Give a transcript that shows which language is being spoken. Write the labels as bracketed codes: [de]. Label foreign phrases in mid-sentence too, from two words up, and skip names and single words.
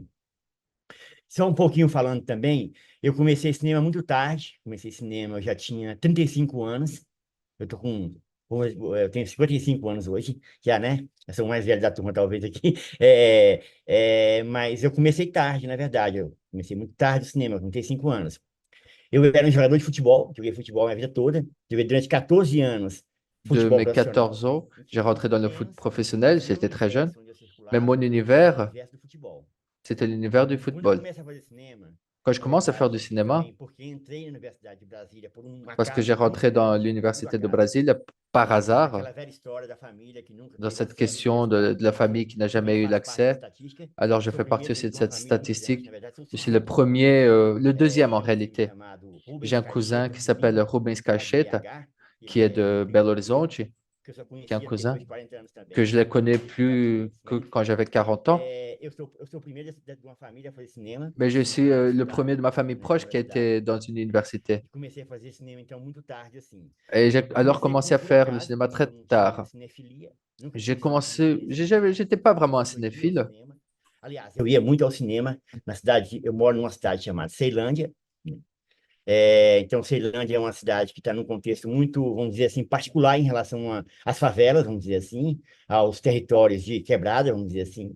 [pt] Só um pouquinho falando também, eu comecei cinema muito tarde, comecei cinema, eu já tinha 35 anos, eu tô com Eu tenho 55 anos hoje, já, né? Eu sou o mais velho da turma, talvez, aqui. Mas eu comecei tarde, na verdade. Eu comecei muito tarde no cinema, com 35 anos. Eu era um jogador de futebol, joguei futebol a minha vida toda. Joguei durante 14 anos De futebol mes profissional. [fr] 14 ans, j'ai [pt] Enfim, [fr] rentré dans le foot [pt] imenso. [fr] professionnel, [pt] Mas o [fr] j'étais très jeune, [pt] universo onde eu [fr] mais mon [pt] circulava era o [fr] univers, [pt] universo do futebol. [fr] c'était l'univers du [pt] Quando eu [fr] football. [pt] começo a fazer cinema, [fr] Quand je [pt] na [fr] commence à faire du [pt] verdade, foi [fr] cinéma, [pt] também porque entrei na Universidade de Brasília por um [fr] parce que j'ai [pt] acaso muito [fr] rentré dans [pt] grande, puro [fr] l'université de [pt] acaso. [fr] Brésil par hasard, [pt] Aquela velha história da família que nunca [fr] dans [pt] teve [fr] cette [pt] acesso à [fr] question de [pt] universidade. [fr] la famille qui n'a [pt] Também [fr] jamais eu [pt] faço parte dessa [fr] l'accès. [pt] estatística. [fr] Alors, je [pt] Sou o [fr] fais partie [pt] primeiro [fr] aussi de [pt] de uma [fr] cette [pt] família muito grande, na [fr] statistique. [pt] verdade, são [fr] Je suis le [pt] cinco. [fr] premier, le deuxième en [pt] Tem um filho [fr] réalité. [pt] chamado [fr] J'ai [pt] Rubens [fr] un cousin [pt] Cacheta, [fr] qui [pt] um [fr] s'appelle [pt] primo, [fr] Rubens [pt] lá de [fr] Cacheta, [pt] BH, [fr] qui est [pt] ele [fr] de [pt] tem [fr] Belo [pt] 30 anos, [fr] Horizonte, [pt] que eu só [fr] qui est un [pt] conheci ele depois [fr] cousin [pt] de 40 anos [fr] que [pt] também. [fr] je ne connais [pt] Já tinha [fr] plus [pt] feito [fr] que [pt] cinema. [fr] quand j'avais 40 ans. [pt] Eu sou o primeiro de uma família a fazer cinema [fr] Mais je suis [pt] e [fr] le [pt] estudar [fr] premier de ma famille [pt] nessa [fr] proche qui a [pt] universidade. [fr] été dans une université. [pt] E comecei a fazer cinema, então, muito tarde, assim. [fr] Et j'ai alors [pt] Comecei [fr] commencé à [pt] por [fr] faire le [pt] acaso, [fr] cinéma [pt] porque [fr] très [pt] eu não tinha [fr] tard. [pt] cinefilia, nunca [fr] J'ai [pt] tive [fr] commencé, [pt] cinefilia, assim. [fr] j'étais pas vraiment un [pt] Sempre fui ir ao [fr] cinéphile. [pt] cinema. Aliás, eu ia muito ao cinema na cidade, eu moro numa cidade chamada Ceilândia. Então, Ceilândia é uma cidade que está num contexto muito, vamos dizer assim, particular em relação às favelas, vamos dizer assim, aos territórios de quebrada, vamos dizer assim.